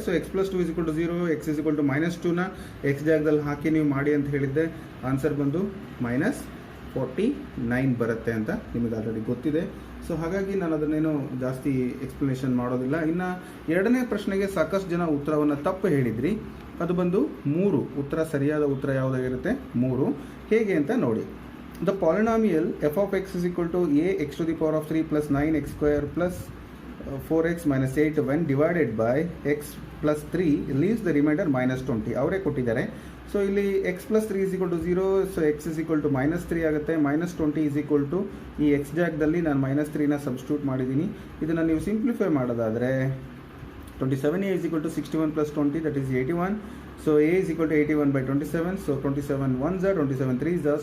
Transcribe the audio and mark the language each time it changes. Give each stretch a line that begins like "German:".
Kannada: So x + 2 = 0, x -2ನ x ಜಾಗದಲ್ಲಿ ಹಾಕಿ ನೀವು ಮಾಡಿ ಅಂತ ಹೇಳಿದ್ದೆ. ಆನ್ಸರ್ ಬಂದು -49 ಬರುತ್ತೆ ಅಂತ ನಿಮಗೆ ಆಲ್ರೆಡಿ ಗೊತ್ತಿದೆ. ಸೊ ಹಾಗಾಗಿ ನಾನು ಅದನ್ನೇನು ಜಾಸ್ತಿ ಎಕ್ಸ್ಪ್ಲನೇಷನ್ ಮಾಡೋದಿಲ್ಲ. ಇನ್ನು ಎರಡನೇ ಪ್ರಶ್ನೆಗೆ ಸಾಕಷ್ಟು ಜನ ಉತ್ತರವನ್ನು ತಪ್ಪು ಹೇಳಿದ್ರಿ. ಅದು ಬಂದು 3. ಉತ್ತರ ಸರಿಯಾದ ಉತ್ತರ ಯಾವುದಾಗಿರುತ್ತೆ 3. ಹೇಗೆ ಅಂತ ನೋಡಿ.
English: The polynomial f(x) = ax⁻³ + 9x² + 4x - 8 when divided by x + 3 leaves the remainder -20.
Kannada: ಅವರೇ ಕೊಟ್ಟಿದ್ದಾರೆ. ಸೊ ಇಲ್ಲಿ x + 3 = 0. ಸೊ x -3 ಆಗುತ್ತೆ. -20 ಈ x ಜಾಗದಲ್ಲಿ ನಾನು -3ನ ಸಬ್ಸ್ಟಿಟ್ಯೂಟ್ ಮಾಡಿದ್ದೀನಿ. ಇದನ್ನು ನೀವು ಸಿಂಪ್ಲಿಫೈ ಮಾಡೋದಾದರೆ 27a = 61 + 20
English: that is 81.
Kannada: So a = 81/27. So 27 1s are 27 3s are.